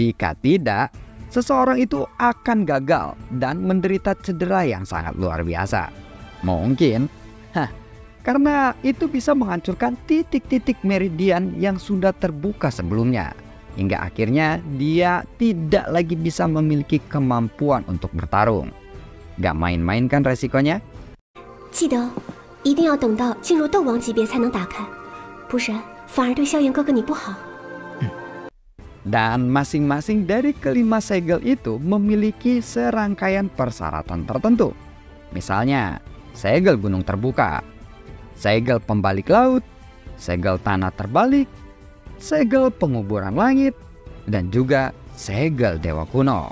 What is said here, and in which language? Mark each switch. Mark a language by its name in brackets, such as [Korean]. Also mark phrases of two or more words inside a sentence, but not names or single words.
[Indonesian] Jika tidak, seseorang itu akan gagal dan menderita cedera yang sangat luar biasa. Mungkin, karena itu bisa menghancurkan titik-titik meridian yang sudah terbuka sebelumnya, hingga akhirnya dia tidak lagi bisa memiliki kemampuan untuk bertarung. Gak main-main kan resikonya? [Chinese] 记得一定要等到进入斗王级别才能打开，不然反而对萧炎哥哥你不好。 [Indonesian] Dan masing-masing dari kelima segel itu memiliki serangkaian persyaratan tertentu. Misalnya, segel gunung terbuka, segel pembalik laut, segel tanah terbalik, segel penguburan langit, dan juga segel dewa kuno.